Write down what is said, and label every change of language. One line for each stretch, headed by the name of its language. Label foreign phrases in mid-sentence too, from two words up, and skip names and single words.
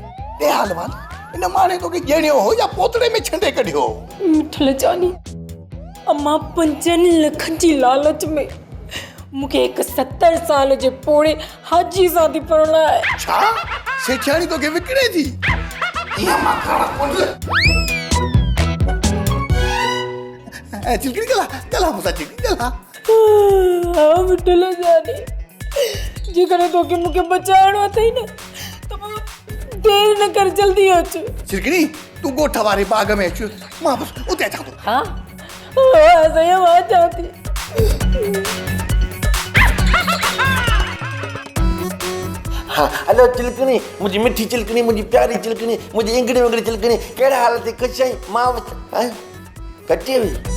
Sindhi: ॾे हाल वाल इन माणे तोखे ॼणियो हो या पोतड़े में छंडे कढियो? मिठल जानी अम्मा 5 लखनि जी लालच में मूंखे हिकु 70 साल जे पोड़े हाजी सां थी परणाए। छा सेठाणी तोखे विकिणे थी? इहा मां खाना कोन चिलकड़ी गला मुसा चिलकड़ी गला। हाँ मिठल जानी जेकॾहिं तोखे मूंखे बचाइणो अथई न त पोइ देरि न कर जल्दी अचु। चिलकड़ी तूं ॻोठ वारे बाग में अचु मां बसि उते अचां थो। हाँ सही मां अचां थी। हाँ हेलो चिलकनी मुझी मिठी चिलकनी मुझी प्यारी चिलकनी मुझी इंगड़ी वंगड़ी चिलकनी केड़ा हाल ते खुश आई मां हैं कट्टी हुई